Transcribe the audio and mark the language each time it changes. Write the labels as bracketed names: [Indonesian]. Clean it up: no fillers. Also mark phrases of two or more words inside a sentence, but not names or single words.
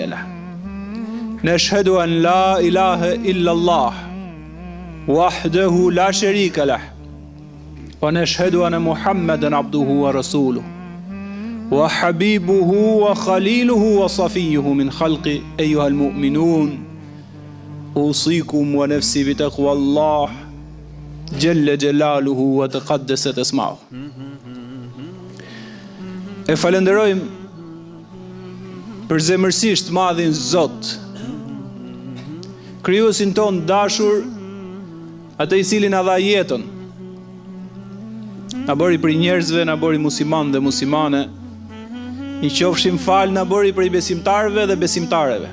[Arabic] له نشهد أن لا إله إلا الله وحده لا شريك له ونشهد أن محمدا عبده ورسوله وحبيبه وخليله وصفيه من خلقه أيها المؤمنون أوصيكم ونفسي بتقوى الله جل جلاله وتقدست اسمه. [Albanian] E falenderojmë për zemërsisht madhin Zot, krijuesin ton dashur, atë i cili na dha jetën, na bëri për njerëzve, na bëri musliman dhe muslimane, i qofshim fal, na bëri për besimtarëve dhe besimtareve.